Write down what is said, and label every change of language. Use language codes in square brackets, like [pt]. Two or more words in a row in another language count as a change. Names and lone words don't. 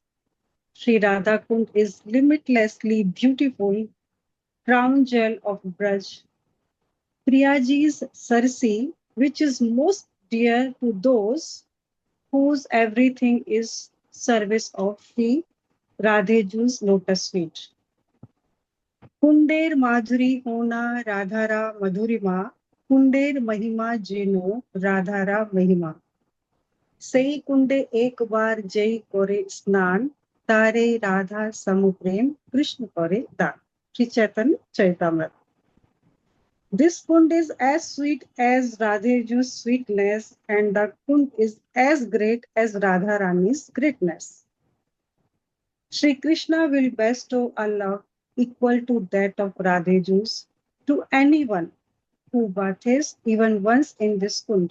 [en] Śrī Rādhā-kund is limitlessly beautiful, crown jewel of Braj. Priyaji's Sarsi, which is most dear to those whose everything is service of Śrī Rādhe-jū's lotus feet. [bn] কুণ্ডের মাধুরী যেন রাধার মধুরিমা, কুণ্ডের মহিমা যেন রাধার মহিমা সেই কুণ্ডে একবার যেই করে স্নান তারে রাধা সমপ্রেম কৃষ্ণ করে দান. [en] Sri Chaitanya Charitamrita. This kund is as sweet as Rādhe-jū's sweetness, and the kund is as great as Radha Rani's greatness. Sri Krishna will bestow a love equal to that of Rādhe-jū's to anyone who bathes even once in this kund.